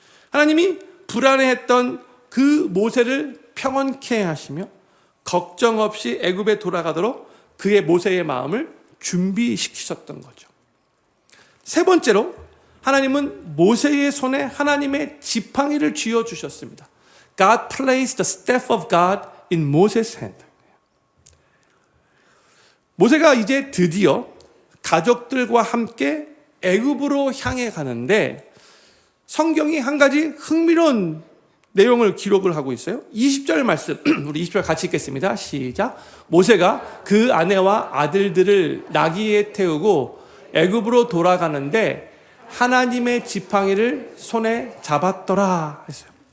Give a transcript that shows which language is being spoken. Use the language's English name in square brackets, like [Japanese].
[Korean] 하나님이 불안해했던 그 모세를 평온케 하시며 걱정 없이 애굽에 돌아가도록 그의 모세의 마음을 준비시키셨던 거죠. 세 번째로 하나님은 모세의 손에 하나님의 지팡이를 쥐어주셨습니다. [English] God placed the staff of God in Moses' hand. [Korean] 모세가 이제 드디어 가족들과 함께 애굽으로 향해 가는데 성경이 한 가지 흥미로운 내용을 기록을 하고 있어요. 20절 말씀, 우리 20절 같이 읽겠습니다. 시작. 모세가 그 아내와 아들들을 나귀에 태우고 애굽으로 돌아가는데 하나님의 지팡이를 손에 잡았더라 했어요.